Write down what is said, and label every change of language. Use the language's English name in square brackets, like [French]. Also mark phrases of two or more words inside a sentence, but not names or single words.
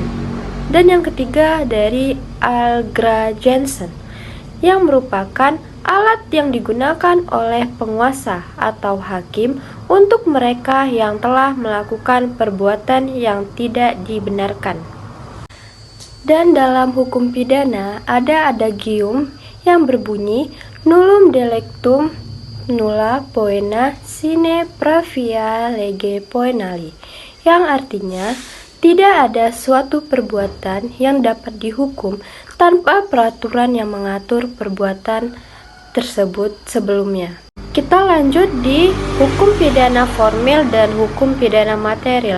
[Indonesian] Dan yang ketiga dari Algra Jensen, yang merupakan alat yang digunakan oleh penguasa atau hakim untuk mereka yang telah melakukan perbuatan yang tidak dibenarkan. Dan dalam hukum pidana ada adagium yang berbunyi [Latin] nullum delictum nulla poena sine pravia lege poenali, [Indonesian] yang artinya tidak ada suatu perbuatan yang dapat dihukum tanpa peraturan yang mengatur perbuatan tersebut sebelumnya. Kita lanjut di hukum pidana formil dan hukum pidana material.